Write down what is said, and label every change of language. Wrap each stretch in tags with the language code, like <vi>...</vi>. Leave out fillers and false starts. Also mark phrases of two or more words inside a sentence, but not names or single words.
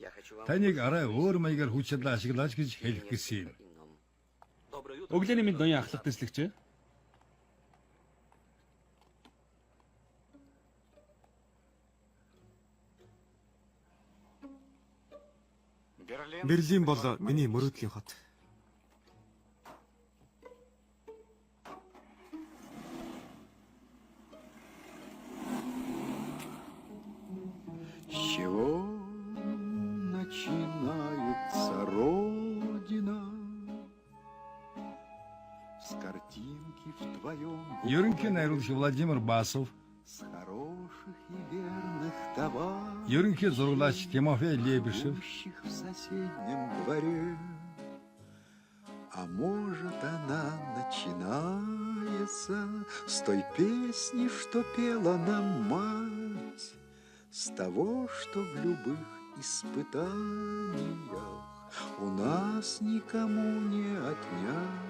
<mn>Таныг арай өөр маягаар хүч чадлаа ашиглаач гэж хэлэх гэсэн юм. Өглөөний минь ноён ахлах төслөгч. Берлин бол миний мөрөөдлийн хот.</mn> <ru>С чего начинается Родина? С картинки в твоем</ru> <mn>Ерөнхий найруулагч Владимир Басов,</mn> <ru>с хороших и верных товаров,</ru> <mn>ерөнхий зураглаач Тимофей Лебешев,</mn> <ru>живущих в соседнем дворе. А может, она начинается с той песни, что пела нам мать, с того, что в любых испытаниях у нас никому не отнять.</ru>